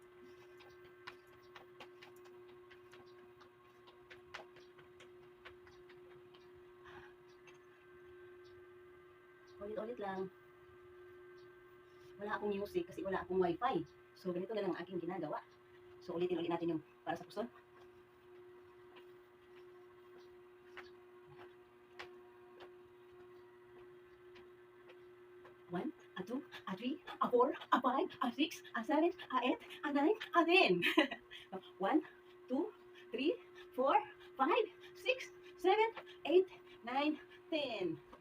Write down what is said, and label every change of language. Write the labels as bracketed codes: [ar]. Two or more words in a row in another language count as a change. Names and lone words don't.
[tl] Ulit-ulit lang. Wala akong music kasi wala akong wifi. So, ganito na lang ang aking ginagawa. So, ulitin ulit natin yung para sa puson. [en] One, a two, a three, a four, a five, a six, a seven, a eight, a nine, a 10. 1, 2, 3, 4, 5, 6, 7, 8, 9, 10.